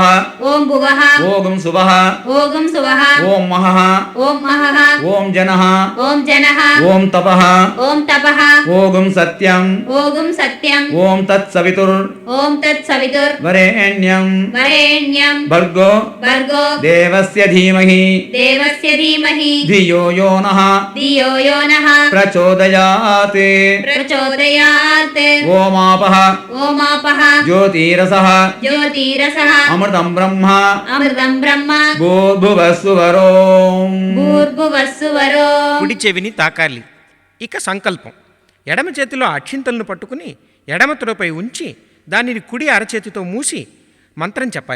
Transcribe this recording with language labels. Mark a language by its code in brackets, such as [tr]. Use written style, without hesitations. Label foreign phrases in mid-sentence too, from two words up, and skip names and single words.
[sa] ఓం భువః ఓం శువః ఓం శువః ఓం మహః ఓం మహః ఓం జనః ఓం జనః ఓం తపః ఓం తపః ఓం సత్యం ఓం సత్యం ఓం తత్సవితుర్ ఓం తత్సవితుర్ వరేణ్యం వరేణ్యం భర్గో భర్గో దేవస్య ధీమహి దేవస్య ధీమహి ధియో యో నః ధియో యో నః ప్రచోదయాత్. ప్రచోదయాత్. ఓమాపః ఓమాపః జ్యోతిరసః జ్యోతిరసః అమృతం బ్రహ్మ అమృతం బ్రహ్మ భూర్భువస్సువరోం. భూర్భువస్సువరో. [te] కుడి చెవిని తాకాలి. ఇక సంకల్పం. ఎడమ చేతిలో అక్షింతలను పట్టుకుని ఎడమ తొడపై ఉంచి దానిని కుడి అరచేతితో మూసి మంత్రం చెప్పాలి.